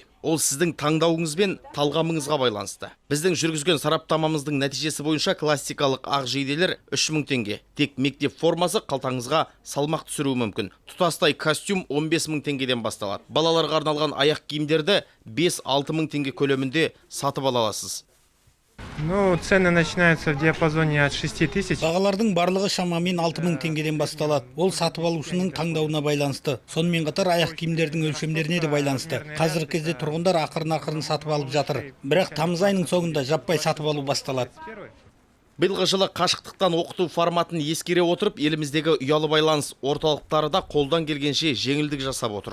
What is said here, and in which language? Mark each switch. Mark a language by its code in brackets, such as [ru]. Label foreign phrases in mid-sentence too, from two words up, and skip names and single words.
[kk] Ол сіздің таңдауыңыз бен талғамыңызға байланысты. Біздің жүргізген сараптамамыздың нәтижесі бойынша классикалық ақ жейделер 3000 теңге. Тек мектеп формасы қалтаңызға салмақ түсіруі мүмкін. Тұтастай костюм 15 мың теңгеден басталады. Балаларға арналған аяқ киімдерді 5-6 мың теңге көлемінде сатып ала аласыз. [ru] Цены начинаются в диапазоне от 6 тысяч. [kk] Бағалардың барлығы шамамен 6 мың теңгеден басталады. Ол сатып алушының таңдауына байланысты. Сонымен қатар аяқ киімдердің өлшемдеріне де байланысты. Қазіргі кезде тұрғындар ақырын сатып алып жатыр. Бірақ тамыз айының соңында жаппай сатып алу басталады. Биылғы жылы қашықтықтан оқыту форматын ескере отырып, еліміздегі ұялы байланыс орталықтары да қолдан келгенше жеңілдік жасап отыр.